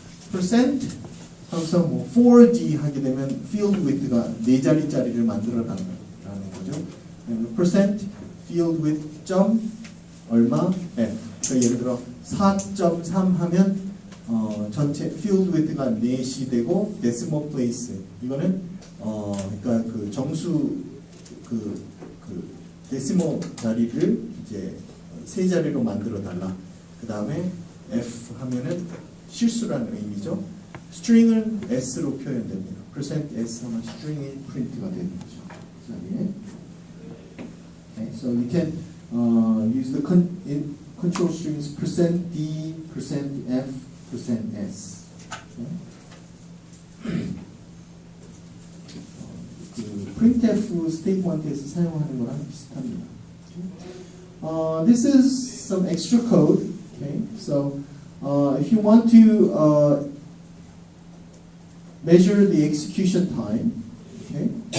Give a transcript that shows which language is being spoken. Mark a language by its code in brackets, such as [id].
[ko] percent 항상 뭐 4D 하게 되면 field width가 4자리짜리를 만들어라는 거죠. percent field width 점 얼마 f. 그러니까 예를 들어 4.3 하면 전체 field width가 4시 되고 decimal place 이거는 그러니까 그 정수 그 decimal 자리를 이제 세 자리로 만들어 달라. 그 다음에 f 하면은 실수라는 의미죠. string은 s로 표현됩니다. %s 하면 string이 프린트가 되는 거죠. 그 자리에. [en] Okay, so you can use the control strings %d, %f, %s. Okay. [ko] 그 printf 스테이트먼트에서 사용하는 거랑 비슷합니다. [en] This is some extra code. Okay, so if you want to measure the execution time, okay.